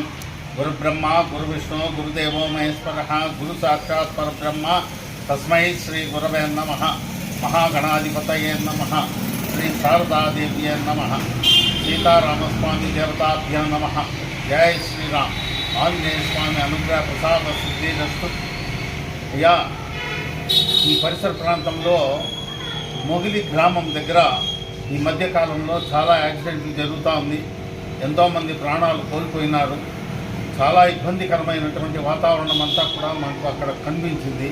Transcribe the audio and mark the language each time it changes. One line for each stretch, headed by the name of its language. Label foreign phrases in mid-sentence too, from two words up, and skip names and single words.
Sanskrit: गुरुब्रह्मा गुरुविष्णु गुरुदेवो महेश्वरः गुरुसाक्षात् परब्रह्म तस्मै श्रीगुरवे नमः। महागणाधिपतये नमः। श्री शारदादेव्ये नमः। सीतारामस्वामी देवताभ्यो नमः। जय श्रीराम। ఆంజనేయ స్వామి అనుగ్రహ ప్రసాద సిద్ధిరస్తు.
Telugu: అయ్యా, ఈ పరిసర ప్రాంతంలో మొగిలి గ్రామం దగ్గర ఈ మధ్యకాలంలో చాలా యాక్సిడెంట్లు జరుగుతూ ఉంది. ఎంతోమంది ప్రాణాలు కోల్పోయినారు. చాలా ఇబ్బందికరమైనటువంటి వాతావరణం అంతా కూడా మనకు అక్కడ కనిపించింది.